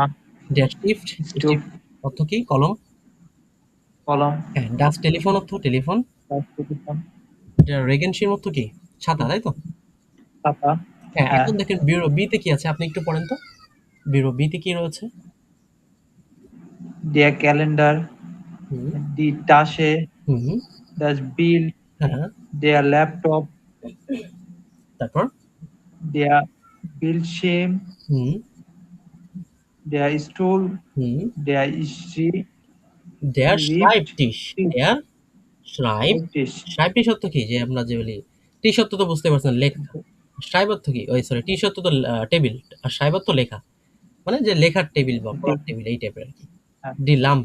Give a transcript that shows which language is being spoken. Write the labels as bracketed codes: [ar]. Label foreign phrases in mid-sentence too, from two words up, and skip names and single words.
[de] das Stift, স্টুপ। [bn] স্টিফট অর্থ কি, কলম। কলম। হ্যাঁ, [de] das Telefon [bn] অর্থ টেলিফোন। টেলিফোন। রেগেনশির অর্থ কি, ছাতা, তাই তো? খাতা। হ্যাঁ, হ্যাঁ। এখন দেখেন ব্যুরো বি তে কি আছে, আপনি একটু পড়েন তো। ব্যুরো বি তে কি রয়েছে? [de] der Kalender, হুম, die Tasche, হুম, das Bild, [bn] হ্যাঁ, [de] der Laptop, [bn] তারপর [de] der Bildschirm, হুম, der Stuhl, হুম, der Schreibtisch, der Schreibtisch, der Schreib. Schreibtisch, [bn] শ্রাইবটিশ অর্থ কি, যে আমরা যে বলি টি সত্য, তো বুঝতে পারছেন, লেখা। শ্রাইব অর্থ কি, ওই সরি, টি সত্য তো টেবিল, আর শ্রাইব অর্থ লেখা, মানে যে লেখার টেবিল বা পড়ার টেবিল, এই টাইপের আর কি। [de] die Lampe,